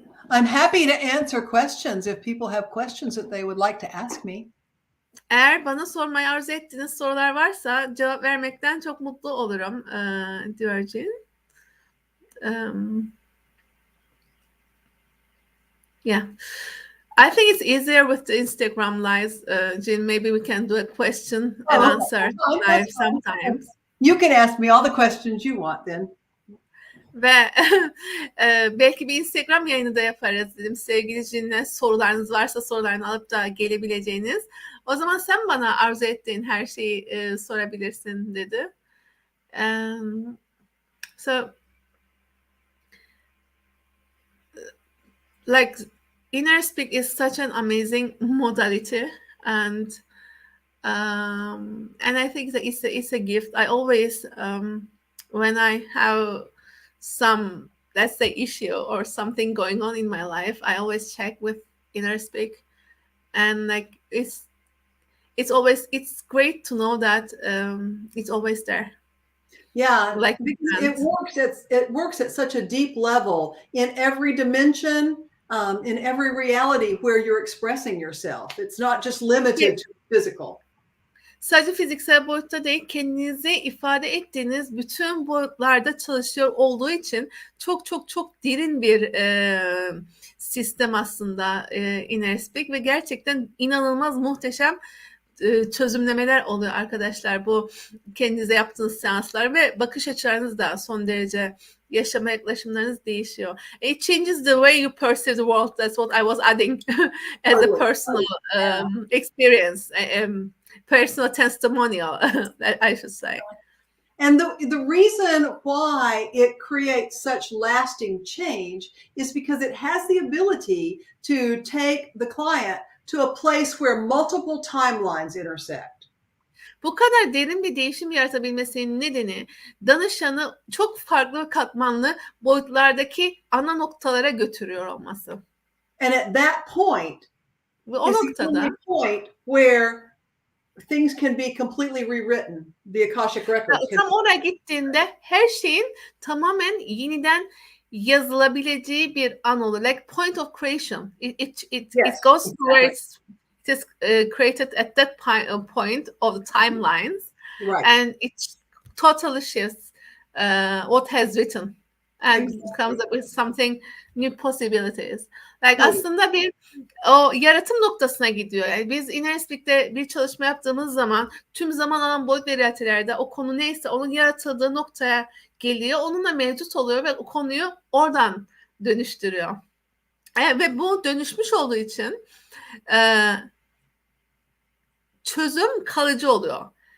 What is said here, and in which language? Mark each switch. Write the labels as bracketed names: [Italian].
[English] I'm happy to answer questions if people have questions that they would like to ask me. [Turkish] Eğer bana sormayı arzu ettiğiniz sorular varsa cevap vermekten çok mutlu olurum diyor Jean. [English] Yeah. I think it's easier with the Instagram lives. Jean, maybe we can do a question and answer live sometimes. You can ask me all the questions you want then. [Turkish] Ve belki bir Instagram yayını da yaparız dedim. Sevgili Jean'le sorularınız varsa sorularını alıp da gelebileceğiniz. O zaman sen bana arzu ettiğin her şeyi sorabilirsin dedi. [English] So like inner speak is such an amazing modality, and I think that it's a gift. I always when I have some, let's say, issue or something going on in my life, I always check with inner speak, and like it's great to know that it's always there. Yeah, like it works at such a deep level in every dimension, in every reality where you're expressing yourself. It's not just limited to physical. [Turkish] Sadece fiziksel boyutta değil, kendinizi ifade ettiğiniz bütün boyutlarda çalışıyor olduğu için çok çok çok derin bir sistem aslında inner speak ve gerçekten inanılmaz muhteşem çözümlemeler oluyor arkadaşlar. Bu kendinize yaptığınız seanslar ve bakış açılarınız da son derece, yaşama yaklaşımlarınız değişiyor. [English] It changes the way you perceive the world. That's what I was adding as a personal experience, personal testimonial, I should say. And the reason why it creates such lasting change is because it has the ability to take the client to a place where multiple timelines intersect. [Turkish] Bu kadar derin bir değişim yaratabilmesinin nedeni danışanı çok farklı katmanlı boyutlardaki ana noktalara götürüyor olması. [English] And at that point, [Turkish] ve o noktada [English] point where things can be completely rewritten. The Akashic Records. Tam oraya gittiğinde her şeyin tamamen yeniden yazılabileceği bir an olur. Like point of creation. It goes to where it is created at that point of the timelines. Right. And it totally shifts what has written and comes up with something new possibilities. Like [Turkish] aslında bir o yaratım noktasına gidiyor. Yani biz Inner Speak'te bir çalışma yaptığımız zaman tüm zaman alan boyut ve realitelerde o konu neyse onun yaratıldığı noktaya geliyor. Onunla mevcut oluyor ve o konuyu oradan dönüştürüyor. Ve bu dönüşmüş olduğu için çözüm kalıcı oluyor.